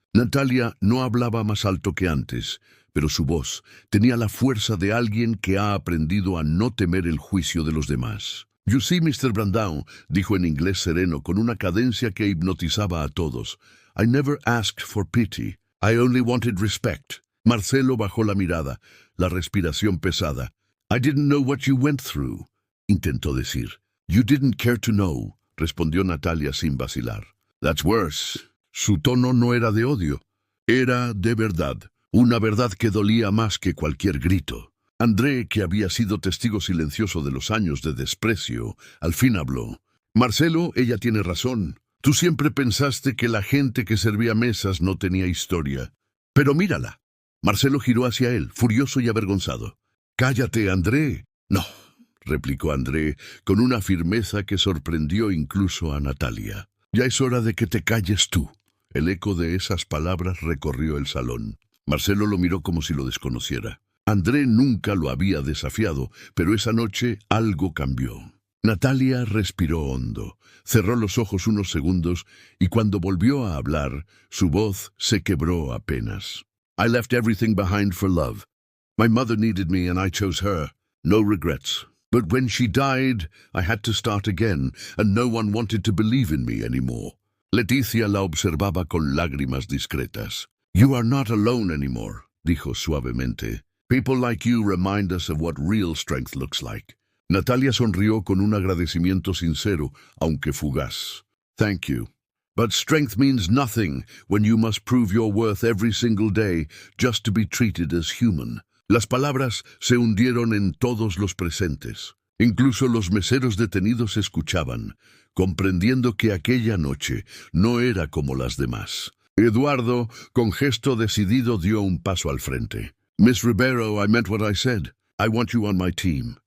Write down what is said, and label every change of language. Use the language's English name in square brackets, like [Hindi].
[Spanish] Natalia no hablaba más alto que antes, pero su voz tenía la fuerza de alguien que ha aprendido a no temer el juicio de los demás. [English] You see, Mr. [Spanish] Brandão, dijo en inglés sereno con una cadencia que hipnotizaba a todos. [English] I never asked for pity. I only wanted respect. [Spanish] Marcelo bajó la mirada, la respiración pesada. [English] I didn't know what you went through, [Spanish] intentó decir. [English] You didn't care to know, [Spanish] respondió Natalia sin vacilar. [English] That's worse. [Spanish] Su tono no era de odio, Era, de verdad, una verdad que dolía más que cualquier grito. André, que había sido testigo silencioso de los años de desprecio, al fin habló. Marcelo, ella tiene razón. Tú siempre pensaste que la gente que servía mesas no tenía historia. Pero mírala. Marcelo giró hacia él, furioso y avergonzado. «Cállate, André». «No», replicó André, con una firmeza que sorprendió incluso a Natalia. «Ya es hora de que te calles tú». El eco de esas palabras recorrió el salón. Marcelo lo miró como si lo desconociera. André nunca lo había desafiado, pero esa noche algo cambió. Natalia respiró hondo, cerró los ojos unos segundos y cuando volvió a hablar, su voz se quebró apenas. [English] «I left everything behind for love. My mother needed me and I chose her. No regrets. But when she died, I had to start again, and no one wanted to believe in me anymore». [Spanish] Leticia la observaba con lágrimas discretas. [English] «You are not alone anymore», [Spanish] dijo suavemente. [English] «People like you remind us of what real strength looks like». [Spanish] Natalia sonrió con un agradecimiento sincero, aunque fugaz. [English] «Thank you. But strength means nothing when you must prove your worth every single day just to be treated as human». [Spanish] Las palabras se hundieron en todos los presentes. Incluso los meseros detenidos escuchaban, comprendiendo que aquella noche no era como las demás. Eduardo, con gesto decidido, dio un paso al frente. [English] «Miss Ribeiro, I meant what I said. I want you on my team.